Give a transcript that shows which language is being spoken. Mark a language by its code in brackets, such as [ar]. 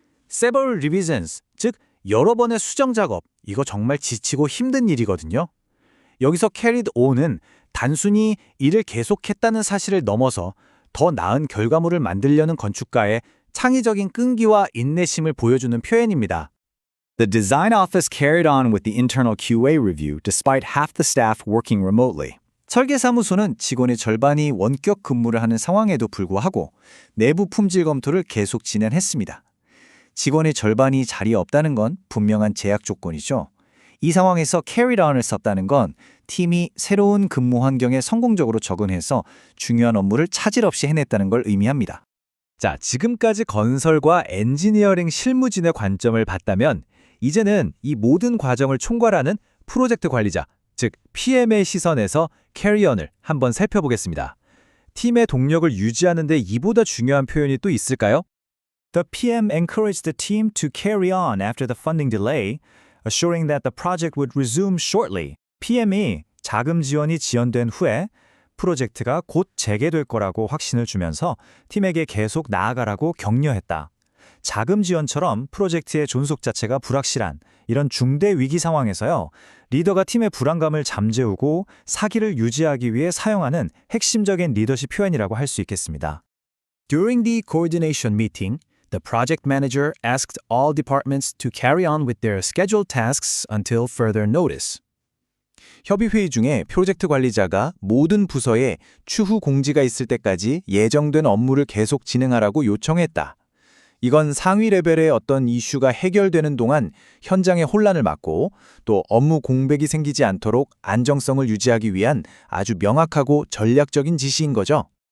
[en] Several revisions, [ko] 즉 여러 번의 수정 작업, 이거 정말 지치고 힘든 일이거든요. 여기서 carried on은 단순히 일을 계속했다는 사실을 넘어서 더 나은 결과물을 만들려는 건축가의 창의적인 끈기와 인내심을 보여주는 표현입니다. [en] The design office carried on with the internal QA review despite half the staff working remotely. [ko] 설계사무소는 직원의 절반이 원격 근무를 하는 상황에도 불구하고 내부 품질 검토를 계속 진행했습니다. 직원의 절반이 자리에 없다는 건 분명한 제약 조건이죠. 이 상황에서 carried on을 썼다는 건 팀이 새로운 근무 환경에 성공적으로 적응해서 중요한 업무를 차질 없이 해냈다는 걸 의미합니다. 자, 지금까지 건설과 엔지니어링 실무진의 관점을 봤다면 이제는 이 모든 과정을 총괄하는 프로젝트 관리자, 즉 PM의 시선에서 carry-on을 한번 살펴보겠습니다. 팀의 동력을 유지하는 데 이보다 중요한 표현이 또 있을까요? [en] The PM encouraged the team to carry on after the funding delay, assuring that the project would resume shortly. [ko] PM이 자금 지원이 지연된 후에 프로젝트가 곧 재개될 거라고 확신을 주면서 팀에게 계속 나아가라고 격려했다. 자금 지원처럼 프로젝트의 존속 자체가 불확실한 이런 중대 위기 상황에서요, 리더가 팀의 불안감을 잠재우고 사기를 유지하기 위해 사용하는 핵심적인 리더십 표현이라고 할 수 있겠습니다. [en] During the coordination meeting, the project manager asked all departments to carry on with their scheduled tasks until further notice. [ko] 협의회의 중에 프로젝트 관리자가 모든 부서에 추후 공지가 있을 때까지 예정된 업무를 계속 진행하라고 요청했다. 이건 상위 레벨의 어떤 이슈가 해결되는 동안 현장의 혼란을 막고 또 업무 공백이 생기지 않도록 안정성을 유지하기 위한 아주 명확하고 전략적인 지시인 거죠.